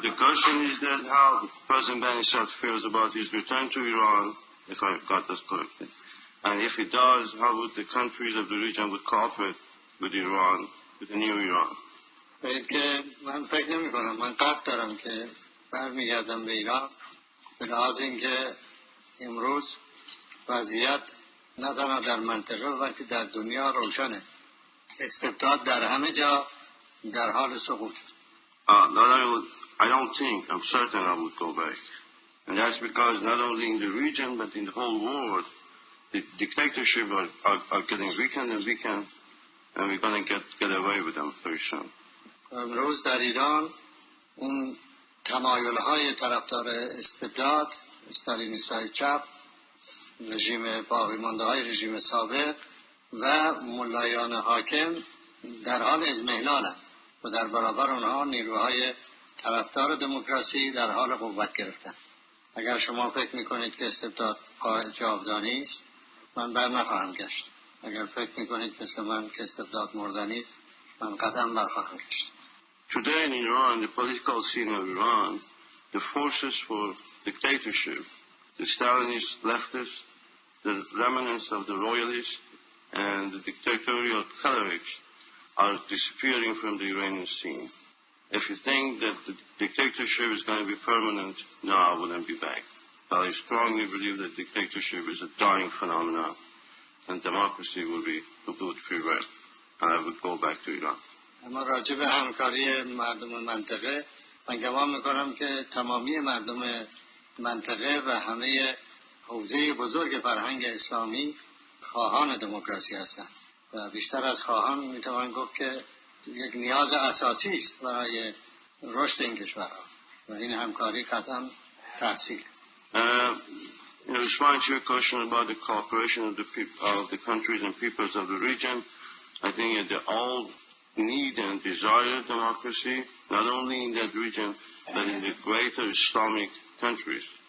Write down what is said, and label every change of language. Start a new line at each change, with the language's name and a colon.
English: The question is that how President Banisadr feels about his return to Iran, if I got this correctly. And if he does, how would the countries of the region would cooperate with Iran, with the new Iran?
Persian: من فکر نمی کنم. من قصد دارم که برمیگردم به ایران به لحاظ اینکه امروز وضعیت نه تنها در منطقه بلکه در دنیا روشنه. استبداد در همه جا در حال سقوط.
English: I don't think, I'm certain I would go back. And that's because not only in the region but in the whole world, the dictatorship are getting weakened and weakened, and we're going to get away with them very soon.
Persian: امروز در ایران اون تمایل‌های طرفدار استبداد، استالینیست‌های چپ، رژیم باقی مانده‌های رژیم سابق و ملایان حاکم در حال اضمحلالند و در برابر اونها نیروهای طرفدار دموکراسی در حال قوت گرفتن. اگر شما فکر میکنید که استبداد جاودانی است، من بر نخواهم گشت. اگر فکر میکنید مثل من که استبداد مردنی است، من قدم بر خواهم گشت.
English: Today in Iran, the political scene of Iran, the forces for dictatorship, the Stalinist leftists, the remnants of the royalists, and the dictatorial clerics are disappearing from the Iranian scene. If you think that the dictatorship is going to be permanent, no, I wouldn't be back. But I strongly believe that dictatorship is a dying phenomenon, and democracy would prevail. And I would go back to Iran.
Persian: اما راجع به همکاری مردم منطقه، من گمان میکنم که تمامی مردم منطقه و همه حوزه بزرگ فرهنگ اسلامی خواهان دموکراسی هستند و بیشتر از خواهان میتوان گفت که یک نیاز اساسی است برای رشد این کشورها و این همکاری قطعا تحصیل.
English: In response to your question about the cooperation of the countries and peoples of the region, I think that they all need and desire democracy, not only in that region, but in the greater Islamic countries.